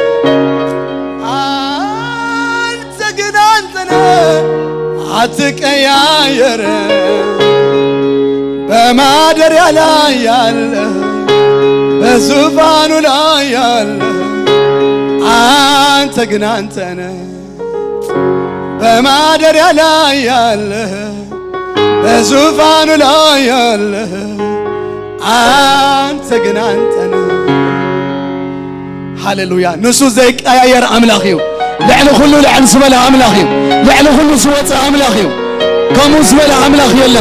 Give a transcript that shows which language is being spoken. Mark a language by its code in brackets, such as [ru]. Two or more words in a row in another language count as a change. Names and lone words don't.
[am] አንተ ግን አንተነ አትቀያየር በማደሪያ ላይ ያለ በዙፋኑ ላይ ያለ አንተ ግን አንተነ በማደሪያ ላይ ያለ በዙፋኑ ላይ ያለ አንተ ግን አንተ ነህ ሃሌሉያ ንሱ [ti] ዘይቀያየር አምላኽ እዩ ልዕሊ ኩሉ ልዕሊ ዝበለ አምላኽ እዩ ልዕሊ ኩሉ ዝወፅእ አምላኽ እዩ ከምኡ ዝበለ አምላኽ የለን